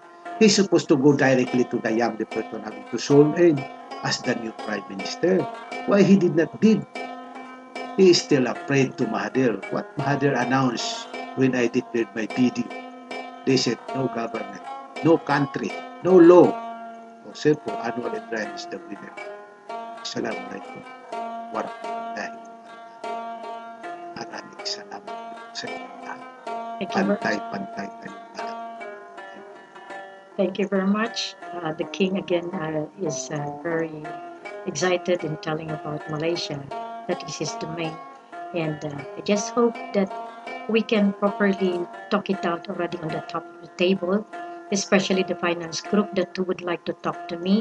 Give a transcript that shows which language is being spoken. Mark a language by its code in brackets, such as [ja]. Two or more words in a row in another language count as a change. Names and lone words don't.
[en] He's supposed to go directly to the Yam Department to sworn in as the new Prime Minister. Why he did not did? He is still afraid to Mahathir. What Mahathir announced when I declared my video, they said no government, no country, no law. So therefore, Anwar Ibrahim is the winner. [ar] السلام عليكم ورحمة الله وبركاته. [tl] Maraming salamat sa inyo lahat. Pantay-pantay tayong lahat. [en] Thank you very much. The King again is very excited in telling about Malaysia. That is his domain. And I just hope that we can properly talk it out already on the top of the table, especially the finance group that would like to talk to me.